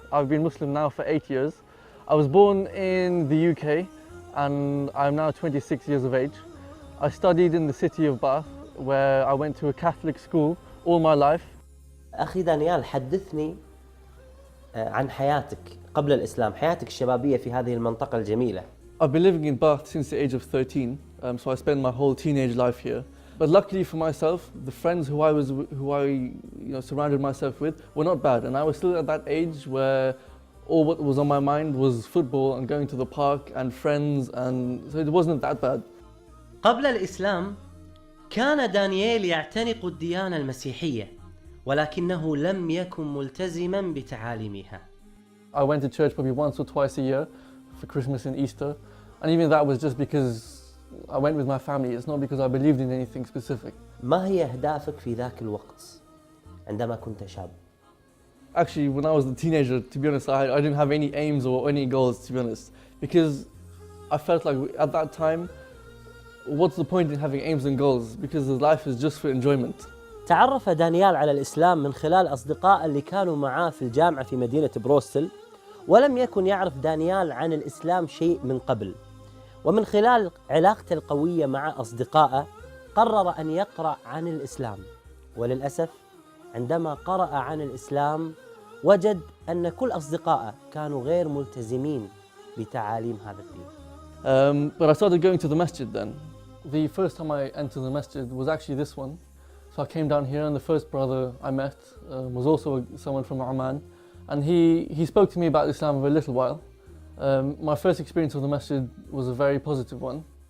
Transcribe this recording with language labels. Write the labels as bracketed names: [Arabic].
[English] I've been Muslim now for 8 years. I was born in the UK and I'm now 26 years of age. I studied in the city of Bath where I went to a Catholic school all my life. [Arabic] أخي دانيال حدثني عن حياتك قبل الإسلام، حياتك الشبابية في هذه المنطقة الجميلة. [English] I've been living in Bath since the age of 13, so I spent my whole teenage life here. But luckily for myself, the friends who I surrounded myself with were not bad, and I was still at that age where all what was on my mind was football and going to the park and friends, and so it wasn't that bad. [Arabic] قبل الإسلام كان دانييل يعتنق الديانة المسيحية ولكنه لم يكن ملتزما بتعاليمها. [English] I went to church probably once or twice a year for Christmas and Easter, and even that was just because I went with my family. It's not because I believed in anything specific. [Arabic] ما هي أهدافك في ذاك الوقت عندما كنت شاب؟ [English] Actually, when I was a teenager, to be honest, I didn't have any aims or any goals, to be honest, because I felt like at that time, what's the point in having aims and goals? Because life is just for enjoyment. [Arabic] تعرف دانيال على الإسلام من خلال أصدقاء اللي كانوا معاه في الجامعة في مدينة بروستل، ولم يكن يعرف دانيال عن الإسلام شيء من قبل. ومن خلال علاقته القوية مع أصدقائه قرر أن يقرأ عن الإسلام، وللأسف عندما قرأ عن الإسلام وجد أن كل أصدقائه كانوا غير ملتزمين بتعاليم هذا الدين. [English] But I started going to the masjid then. The first time I entered the masjid was actually this one. So I came down here and the first brother I met was also someone from Oman, and he spoke to me about Islam for a little while. My first experience of the masjid was a very positive one.